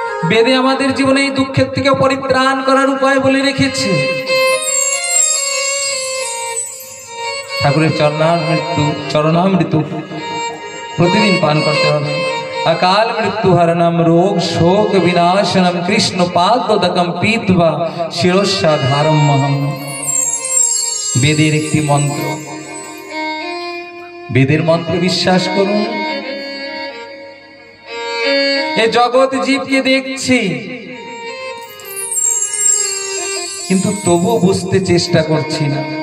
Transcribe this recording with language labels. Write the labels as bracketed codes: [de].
[bn] বেদে আমাদের জীবনে এই দুঃখের থেকে পরিত্রাণ করার উপায় বলে রেখেছে। ঠাকুরের চরণামৃত্যু প্রতিদিন পান করতে হবে। [sa] अकाल मृत्यु हरणम रोग शोक विनाशनम कृष्ण पादोदकम पीतवा शिरोशाधारम महम। [bn] বেদের একটি মন্ত্র, বেদের মন্ত্র বিশ্বাস করুন। এ জগৎ জীবকে দেখছি, কিন্তু তবু বুঝতে চেষ্টা করছি না।